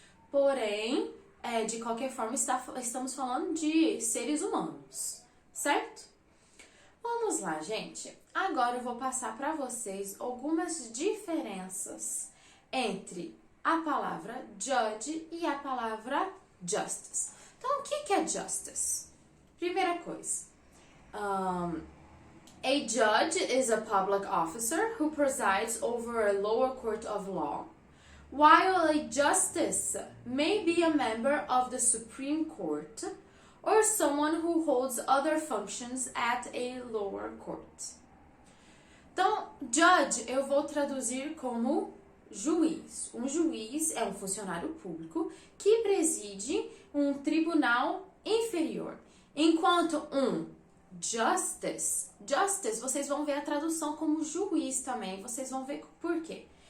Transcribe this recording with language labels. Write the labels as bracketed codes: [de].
[pt] Porém, de qualquer forma, estamos falando de seres humanos, certo? Vamos lá, gente. Agora eu vou passar para vocês algumas diferenças entre a palavra judge e a palavra justice. Então, o que é justice? Primeira coisa, [en] a judge is a public officer who presides over a lower court of law, while a justice may be a member of the Supreme Court or someone who holds other functions at a lower court. [pt] Então, judge eu vou traduzir como juiz. Um juiz é um funcionário público que preside um tribunal inferior. Enquanto um justice, vocês vão ver a tradução como juiz também, vocês vão ver por quê.